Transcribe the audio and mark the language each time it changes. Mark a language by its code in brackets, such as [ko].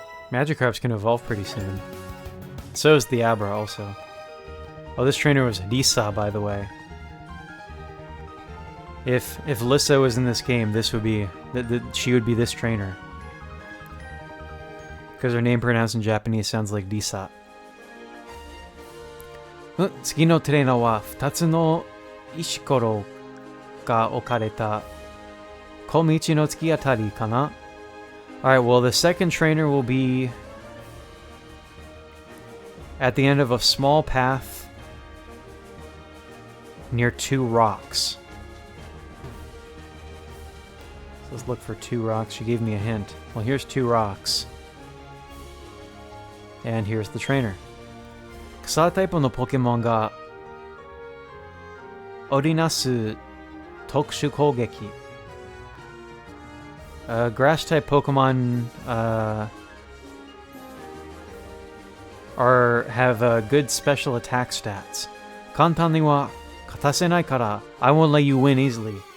[en] Magikarp's can evolve pretty soon. So is the Abra also. Oh, this trainer was Lisa, by the way. If Lissa was in this game, this would be she would be this trainer. Because her name pronounced in Japanese sounds like Lisa. [ja] 次のトレーナーは2つの石ころが置かれた小道の突き当たりかな? [en] Alright, well, the second trainer will be at the end of a small path near 2 rocks. So let's look for 2 rocks. She gave me a hint. Well, here's 2 rocks. And here's the trainer. [ja] 草タイプのポケモンが織りなす特殊攻撃。 [en] Grass type Pokemon have good special attack stats. [ja] 簡単には勝たせないから [en] I won't let you win easily.